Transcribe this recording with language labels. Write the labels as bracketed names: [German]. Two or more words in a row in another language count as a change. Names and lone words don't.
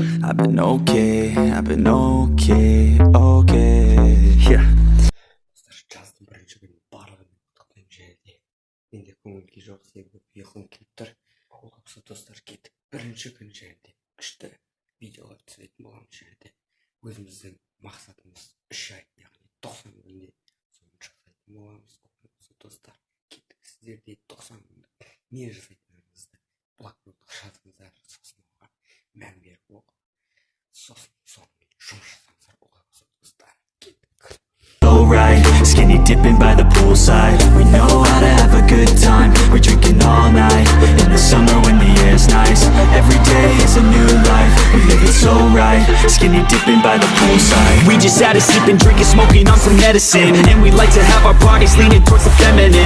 [English] I've been okay, I've been okay, okay, yeah. [Kazakh] Жаздың бірінші күні барлығын құттықтаймын және менде көңіл-күй жоқ себебі ұйқым келіп тұр. Олапсы достар, кеттік. Бірінші күн және күшті видеолар түсіретін боламыз және өзіміздің мақсатымыз 3 ай, яғни 90 күнде соны жасайтын боламыз. Олапсы достар, кеттік. Сіздер де 90 күнде не жасайтыныңызды блокнотқа жазыңыздар, сосын оған мән беріп оқып, сосын сонымен жұмыс жасаңыздар. Олапсы достар, кеттік. [English] Right, skinny dipping by the poolside. We know how to have a good time. We're drinking all night in the summer when the air's nice. Every day is a new life. We live it so right. Skinny dipping by the poolside. We just had a sleeping, drinking, smoking on some medicine, and we like to have our bodies leaning towards the feminine.